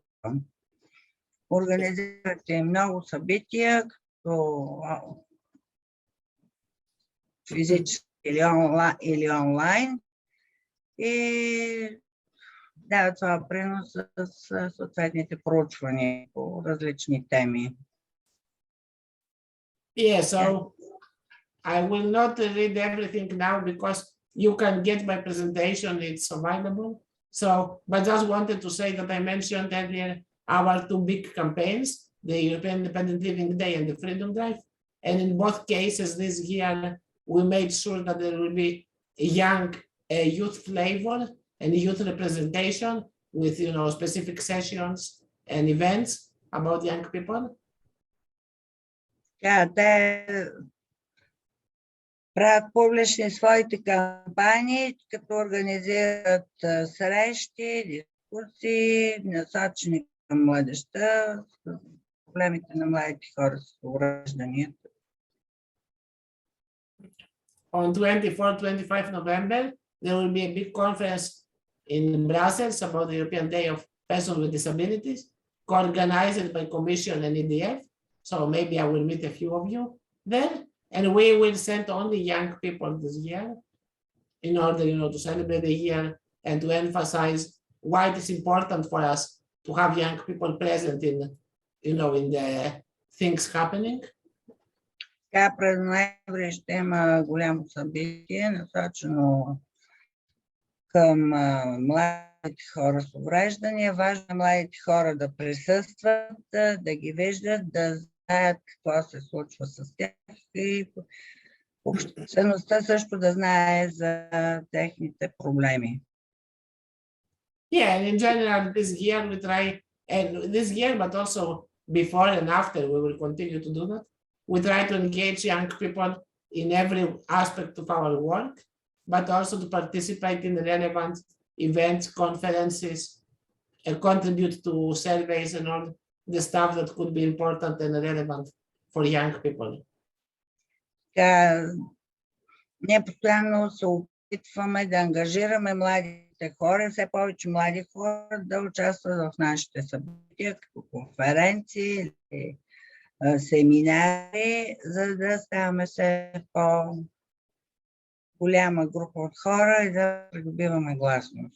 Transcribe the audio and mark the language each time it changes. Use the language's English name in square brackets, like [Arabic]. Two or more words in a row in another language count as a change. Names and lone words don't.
[Bulgarian] Организират и много събития, като физически или онлайн, и дават своя принос с съответните проучвания по различни теми. [English] Yeah, so I will not read everything now because you can get my presentation, it's available. So, but just wanted to say that I mentioned earlier our two big campaigns, the European Independent Living Day and the Freedom Drive. And in both cases this year, we made sure that there will be a young youth flavor and youth representation with, specific sessions and events about young people. [Bulgarian] Те правят публични своите кампании, като организират срещи, дискусии, насочени към младежта, с проблемите на младите хора с увреждания. [English] on 24-25 November, there will be a big conference in Brussels about the European Day of Persons with Disabilities, co-organized by Commission and EDF. So maybe I will meet a few of you there, and we will send only young people this year in order, to celebrate the year and to emphasize why it is important for us to have young people present in, in the things happening. [Bulgarian] Така през ноември ще има голямо събитие, насочено към младите хора с увреждания. Важно е младите хора да присъстват, да ги виждат, да знаят какво се случва с тях и обществеността също да знае за техните проблеми. [English] Yeah, and in general, this year we try, and this year, but also before and after, we will continue to do that. We try to engage young people in every aspect of our work, but also to participate in relevant events, conferences, and contribute to surveys and all the stuff that could be important and relevant for young people. [Bulgarian] Ние постоянно се опитваме да ангажираме младите хора, все повече млади хора да участват в нашите събития, като конференции или семинари, за да ставаме все по-голяма група от хора и да придобиваме гласност.